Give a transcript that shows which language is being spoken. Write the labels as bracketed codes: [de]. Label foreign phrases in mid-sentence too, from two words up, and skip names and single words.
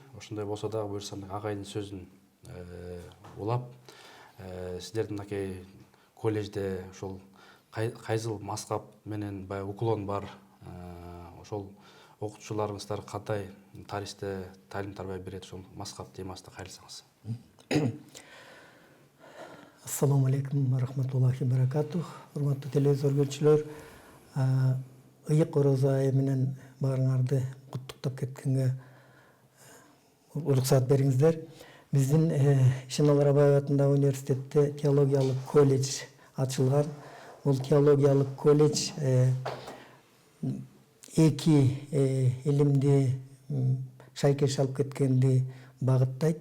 [ky] Ошондой болсо дагы буюрсам агайдын сөзүн улап, сиздердин мынакей колледжде ошол кайсыл маскап менен баягы уклон бар, ошол окутуучуларыңыздар кандай тарихте талим тарбия берет, ошол маскап темасында кайрылсаңыз. [ar] السلام عليكم ورحمة الله وبركاته. [ky] Урматтуу телевизор көрүүчүлөр, ыйык орозо айы менен баарыңарды куттуктап кеткенге уруксат бериңиздер. Биздин Ишеналы Рабаев атындагы университетте теологиялык колледж ачылган. Бул теологиялык колледж эки илимди шайкеш алып кеткенди багыттайт.